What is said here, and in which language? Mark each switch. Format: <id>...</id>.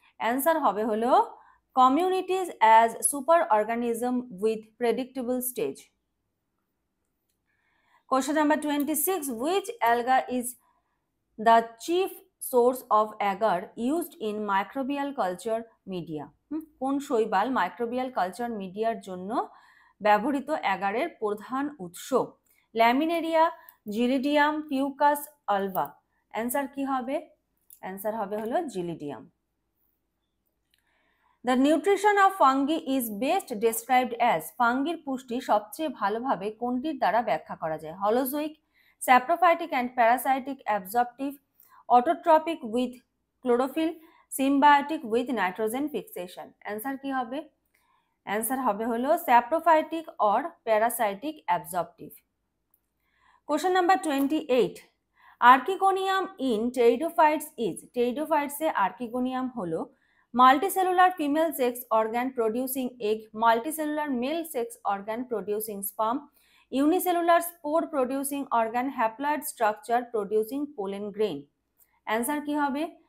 <en>Answer</en> <bn>হবে হলো</bn> <en>communities as superorganism with predictable stage. Question number 26. Which alga is the chief source of agar used in microbial culture media?</en> <bn>কোন শৈবাল microbial culture মিডিয়ার জন্য ব্যবহৃত অ্যাগারের প্রধান উৎস? ল্যামিনেরিয়া, জিলিডিয়াম, পিউকাস, আলভা। অ্যান্সার কি হবে? অ্যান্সার হবে হলো জিলিডিয়াম।</bn> <en>The nutrition of fungi is best described as,</en> <bn>ফাঙ্গির পুষ্টি সবচেয়ে ভালোভাবে কোনটির দ্বারা ব্যাখ্যা করা যায়?</bn> <en>Holozoic, saprophytic and parasitic, absorptive, autotrophic with chlorophyll, symbiotic with nitrogen fixation. Answer</en> <bn>কি হবে? অ্যান্সার হবে হলো</bn> <en>Saprophytic or parasitic absorptive. Question number 28. Archegonium in pteridophytes is,</en> <bn>টেরিডোফাইটসে archegonium হলো</bn> <en>multicellular female sex organ producing egg, multicellular male sex organ producing sperm, unicellular spore producing organ, haploid structure producing pollen grain. Answer</en> <bn>কি হবে?</bn>